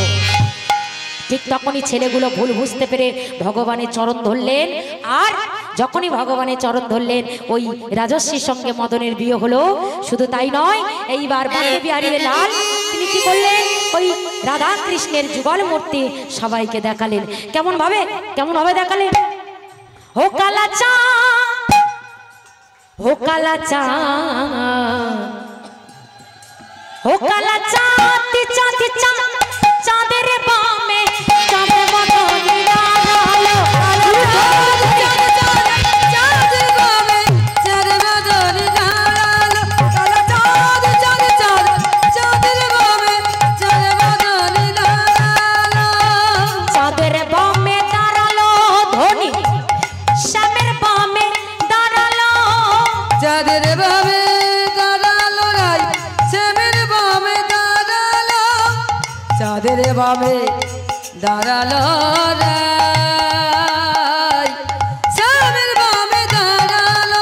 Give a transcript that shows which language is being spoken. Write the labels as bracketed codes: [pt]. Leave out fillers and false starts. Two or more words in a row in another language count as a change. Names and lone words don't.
[bn] ঠিক তখনই ছেলেগুলো ভুল বুঝতে পেরে ভগবানের চরণ ধরলেন। আর যখনই ভগবানের চরণ ধরলেন, ওই রাজশ্রীর সঙ্গে মদনের বিয়ে হলো। শুধু তাই নয়, এইবার বাকি বিহারী লাল তিনি কি করলেন? ওই রাধা কৃষ্ণের যুগল মূর্তি সবাইকে দেখালেন। কেমন ভাবে দেখালেন? হো কালা চাঁদ, হো কালা চাঁদ, হো কালা চাঁদ, চাঁদ চাঁদ চাঁদের বামে চাঁদে মদনী লালো, চাঁদের বামে চাঁদে মদনী লালো, কালা চাঁদ চাঁদ চাঁদ চাঁদের বামে চাঁদে মদনী লালো, চাঁদের বামে দাঁড়ালো ধনী শ্যামের বামে দাঁড়ালো, যাদের বামে দাঁড়ালো রাই, শ্যামের বামে দাঁড়ালো, যাদের বামে দাঁড়ালো রাই, শ্যামের বামে দাঁড়ালো।